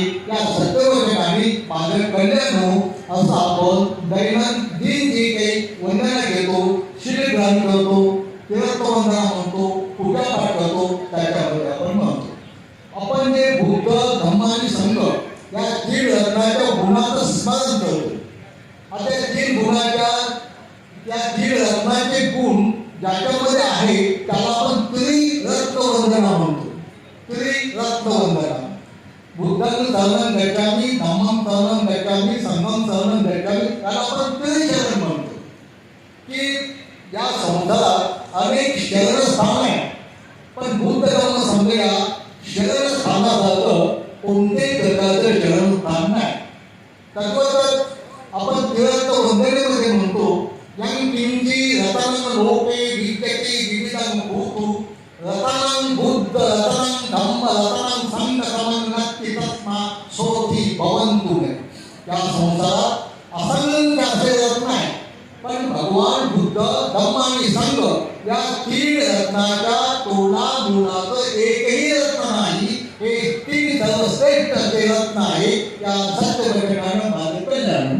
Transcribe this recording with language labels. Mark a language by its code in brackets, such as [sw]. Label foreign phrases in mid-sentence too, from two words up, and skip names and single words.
[mr] या सत्यवचनाने माझं कल्याण हो असं आपण दैनंदिन जे काही वंदना घेतो, शीलग्रहण करतो, तीर्थवंदना म्हणतो, पूजापाठ करतो त्याच्यामध्ये आपण म्हणतो. आपण जे बुद्ध धम्म आणि संघ या तीन रत्नाच्या गुणाचं स्मरण करतो. आता या तीन गुणाच्या त्या तीन रत्नाचे गुण ज्याच्यामध्ये आहे त्याला आपण त्रिरत्नवंदना म्हणतो. [pi] त्रिरत्नवंदना बुद्धं शरणं गच्छामि, धम्मं शरणं गच्छामि, संघं शरणं गच्छामि [mr] त्याला आपण त्रिशरण म्हणतो. की या संसारात अनेक शरणस्थान आहे पण बुद्ध धम्म संघ या शरणस्थानासारखं कोणत्याही प्रकारचं शरणस्थान नाही. तत्वतः आपण तीर्थवंदनेमध्ये म्हणतो [pi] यं किंची रतनं लोके विद्यते विविधं भूतु रतनं बुद्ध रतनं धम्म रतनं संघ समन्नत्ति तस्मा सोथी भवन्तु मे. [mr] या संसारात असंख्य असे रत्न आहे पण भगवान बुद्ध धम्म आणि संघ या तीन रत्नाच्या तोडाजुळाचं एकही रत्न नाही. हे तीन सर्वश्रेष्ठ असे रत्न आहे. या सत्यवचनानं माझं कल्याण.